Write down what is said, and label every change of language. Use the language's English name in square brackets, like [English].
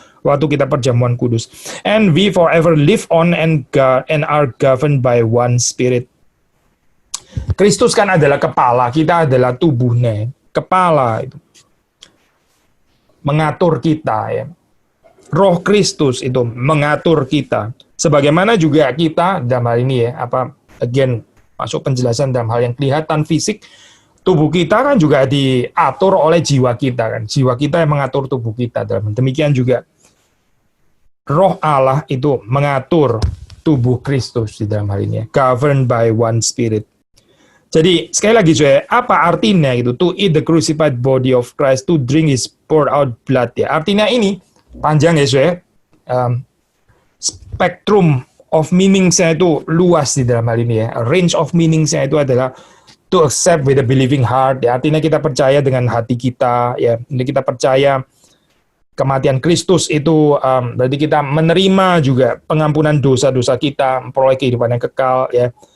[Indonesian] Waktu kita perjamuan kudus, [English] and we forever live on and are governed by one spirit. [Indonesian] Kristus kan adalah kepala, kita adalah tubuhnya. Kepala itu mengatur kita ya. Roh Kristus itu mengatur kita. Sebagaimana juga kita dalam hal ini ya, again masuk penjelasan dalam hal yang kelihatan fisik. Tubuh kita kan juga diatur oleh jiwa kita kan. Jiwa kita yang mengatur tubuh kita. Demikian juga Roh Allah itu mengatur tubuh Kristus di dalam hal ini. [English] Governed by one spirit. [Indonesian] Jadi sekali lagi saya, apa artinya gitu? [English] To eat the crucified body of Christ, to drink his poured out blood ya. [Indonesian] Artinya ini panjang ya saya. Spektrum of meaning-nya itu luas di dalam hal ini ya. Range of meaning-nya itu adalah [English] to accept with a believing heart, [Indonesian] ya, artinya kita percaya dengan hati kita, ya, ini kita percaya kematian Kristus itu, berarti kita menerima juga pengampunan dosa-dosa kita, memperoleh kehidupan yang kekal, ya.